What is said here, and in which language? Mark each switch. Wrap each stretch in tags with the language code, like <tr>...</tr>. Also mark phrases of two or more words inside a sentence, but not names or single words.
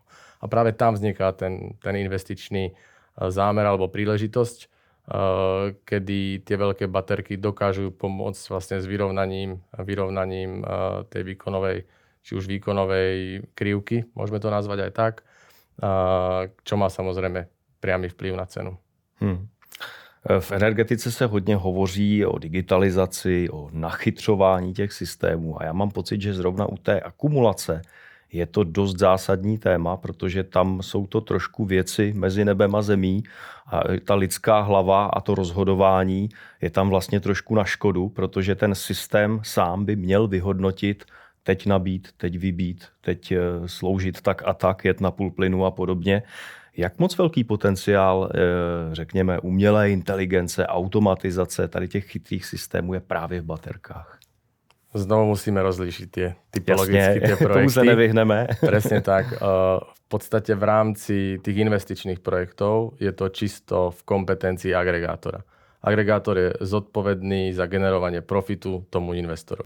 <sk>A práve tam vzniká ten investičný zámer alebo príležitosť, kedy tie veľké baterky dokážu pomôcť vlastne s vyrovnaním tej výkonovej či už výkonovej krivky, môžeme to nazvať aj tak, čo má samozrejme priamy vplyv na cenu.</sk> <cs>V energetice se hodně hovoří o digitalizaci, o nachytřování těch systémů a já mám pocit, že zrovna u té akumulace je to dost zásadní téma, protože tam jsou to trošku věci mezi nebem a zemí a ta lidská hlava a to rozhodování je tam vlastně trošku na škodu, protože ten systém sám by měl vyhodnotit, teď nabít, teď vybít, teď sloužit tak a tak, jet na půl plynu a podobně. Jak moc velký potenciál, řekněme, umělé inteligence, automatizace tady těch chytrých systémů je právě v baterkách?</cs> <sk>Znovu musíme rozlíšiť tie typologicky tie projekty. Tomu sa nevyhneme. Presne tak. V podstate v rámci tých investičných projektov je to čisto v kompetencii agregátora. Agregátor je zodpovedný za generovanie profitu tomu investorovi.</sk>